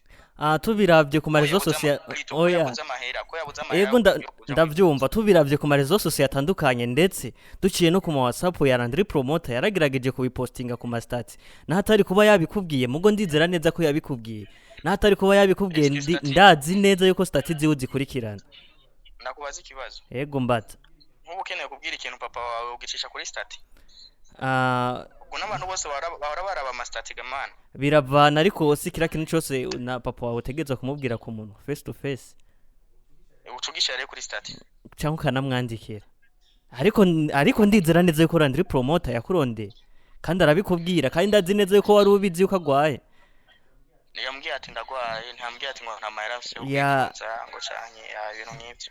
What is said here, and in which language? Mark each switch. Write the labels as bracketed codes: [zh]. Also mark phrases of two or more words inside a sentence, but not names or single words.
[rn] tubiravye ku marezo sosio oya ego ndavyumva tubiravye ku marezo sosio atandukanye ndetse duciye no ku ma WhatsApp ya Landry promoter yaragerageje kubipostinga ku ma stats nahatari kuba yabikubwiye mugo ndizera neza ko yabikubwiye nahatari kuba yabikubwiye ndazi neza yuko stats ziwe zikurikirana nakubaza ikibazo ego mbata nkubu ukeneye kubwira ikintu papa wawe ugicisha kuri stati ubwo n'abantu bose bahora baraba amastati gamana biravana ariko si kira kintu cyose na papa wawe utegerezwa kumubwira ku muntu [en] face to face [rn] ucugisha rero kuri stati cyangwa ukanamwandikira ariko ndizera neza yuko Landry promoter yakurondeye kandi arabikubwira kandi ndazi neza yuko wari ubizi yuko agwaye yambwiye ati ndagwaye ntambwiye ati ngo nta mahera afise ngo canke ibintu nk'ivyo